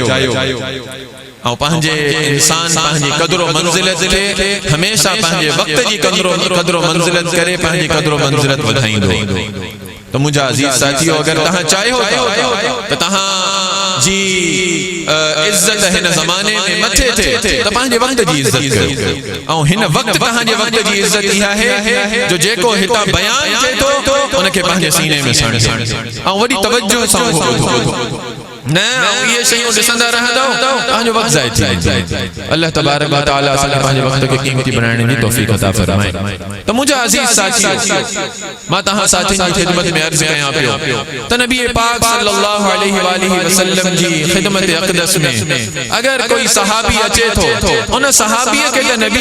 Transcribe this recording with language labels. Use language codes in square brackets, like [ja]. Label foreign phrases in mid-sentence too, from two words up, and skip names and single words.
[sd] और पंहिंजे इंसान पंहिंजी क़दरो मंज़िलत खे हमेशा पंहिंजे वक़्त जी क़दरो मंज़िलत करे पंहिंजी क़दरो मंज़िलत वधाईंदो तो मुंहिंजा अज़ीज़ साथियो अगर तव्हां चाहियो त तव्हां जी इज्जत हिन ज़माने में मथे थिए त पंहिंजे वक़्त जी इज्जत कयो ऐं हिन वक़्तु तव्हांजे वक़्त जी इज्जत इहा आहे जो जेको हितां बयान थिए थो उनखे पंहिंजे सीने में साण ऐं वॾी तवज्जो सां न ये शयूं ॾिसंदा रहंदो तव्हांजो वक़्तु ज़ाया थी [ar] الله تبارك وتعالى [sd] असांखे पंहिंजे वक़्त खे क़ीमती बणाइण जी तौफ़ीक़ अता फ़रमाए त मुंहिंजा अज़ीज़ साथी मां तव्हां साथियुनि जी ख़िदमत में अर्ज़ कयां पियो त नबी पाक [ar] صلى الله عليه وسلم [sd] जी ख़िदमत अक़दस में अगर कोई सहाबी अचे थो उन सहाबीअ खे त नबी